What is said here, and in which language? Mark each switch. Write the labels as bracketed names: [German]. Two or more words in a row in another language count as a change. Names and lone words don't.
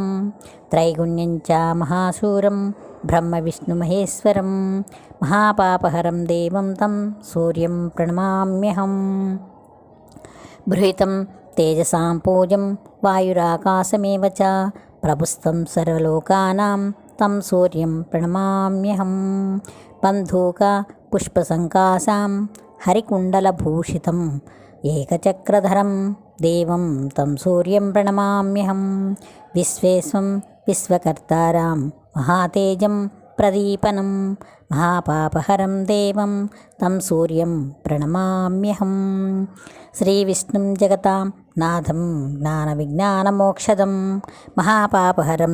[Sanskrit] త్రైగుణ్యం చ మహాశూరం బ్రహ్మ విష్ణు మహేశ్వరం మహాపాపహరం దేవం తం సూర్యం ప్రణమామ్యహం. బృహితం తేజసాం పూజం వాయురాకాశమేవ చ ప్రభుస్తం సర్వలోకానాం तं सूर्यं प्रणमाम्यहं बन्धूक पुष्पसङ्कासां हरिकुण्डलभूषितम् एकचक्रधरं देवं तं सूर्यं प्रणमाम्यहं विश्वेशं विश्वकर्तारां महातेजं प्रदीपनं महापापहरं देवं तं सूर्यं प्रणमाम्यहं श्रीविष्णुं जगतां नाथं ज्ञानविज्ञानमोक्षदं महापापहरं